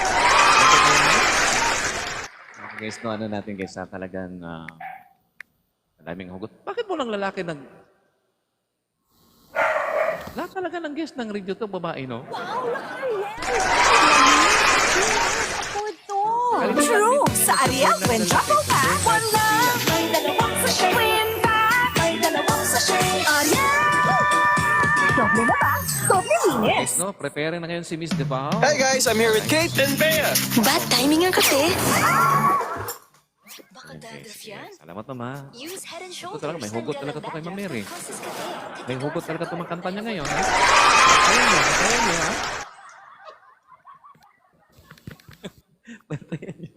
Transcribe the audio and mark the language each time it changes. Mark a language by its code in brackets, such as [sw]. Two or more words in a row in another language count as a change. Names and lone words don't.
[tl] Okay, guys, no, ano natin guys, talagang maraming hugot. Bakit mo lang lalaki nag... Lahat talaga ng guest ng radio to, babae, no? [en] True! [tl] Sa Ariel, [en] when trouble pack, [tl] wala! May dalawang sachet! [en] Win back! [tl] May dalawang sachet! Ariel! Doble na ba? Doble linis! Guys, no, prepare na ngayon si Miss Davao. [en] Hey guys, I'm here with Kate and Bea. Bad timing [tl] ang kasi. Salamat, Mama. [en] Use Head and [tl] Ito [en] Shoulders. [tl] talaga, may hugot talaga to kay Ma'am Mary. Causes cafe. May hugot talaga ito kanta niya ngayon. Ha? Bantayan niyo, ha? Bantayan niyo.